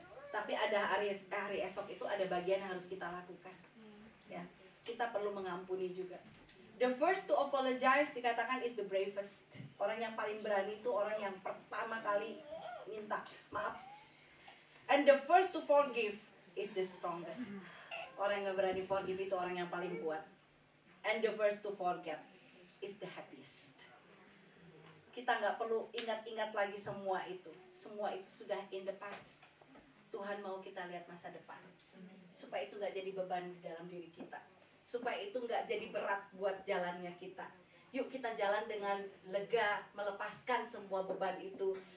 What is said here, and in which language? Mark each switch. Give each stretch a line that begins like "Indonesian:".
Indonesian: Tapi ada hari esok itu ada bagian yang harus kita lakukan. Ya, kita perlu mengampuni juga. The first to apologize dikatakan is the bravest. Orang yang paling berani itu orang yang pertama kali minta maaf.
English: And the first to forgive is the strongest. Orang yang berani forgive itu orang yang paling kuat. And the first to forget is the happiest.
Indonesian: Kita nggak perlu ingat-ingat lagi semua itu. Semua itu sudah in the past. Tuhan mau kita lihat masa depan. Supaya itu nggak jadi beban di dalam diri kita. Supaya itu nggak jadi berat buat jalannya kita. Yuk kita jalan dengan lega, melepaskan semua beban itu.